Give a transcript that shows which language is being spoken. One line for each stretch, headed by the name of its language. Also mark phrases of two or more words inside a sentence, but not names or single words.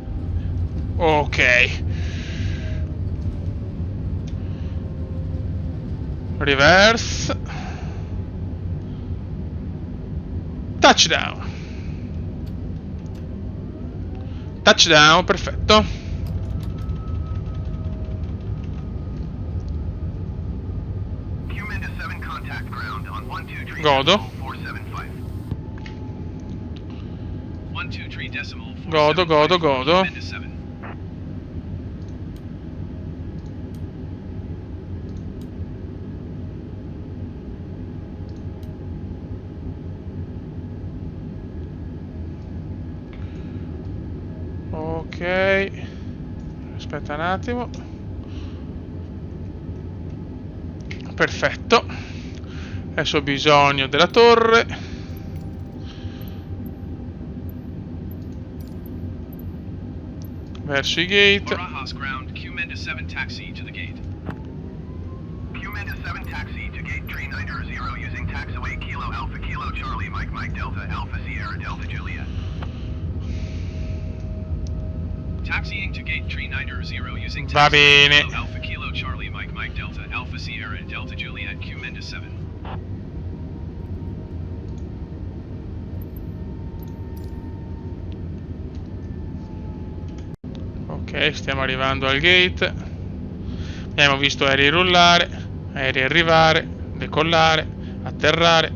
English: Ok. Reverse. Touchdown.
Italian: Touchdown, perfetto. Godo.
English: 475. 123 decimal
Italian: Godo, godo, 475, godo.
English: Q-Mend to 7.
Italian: Ok, aspetta un attimo. Perfetto. Adesso ho bisogno della torre. Verso i gate.
English: Barajas ground, Q-Mend to 7 taxi to the gate. Q-Mend to 7 taxi to gate 3900 using taxiway Kilo Alpha Kilo Charlie Mike Mike Delta Alpha Sierra Delta Juliet. Taxiing to gate 3900 using
Italian: Va
English: taxiway
Italian: bene.
English: Kilo Alpha Kilo Charlie Mike Mike Delta Alpha Sierra Delta Juliet Q-Mend to 7.
Italian: Ok, stiamo arrivando al gate. Abbiamo visto aerei rullare, aerei arrivare, decollare, atterrare.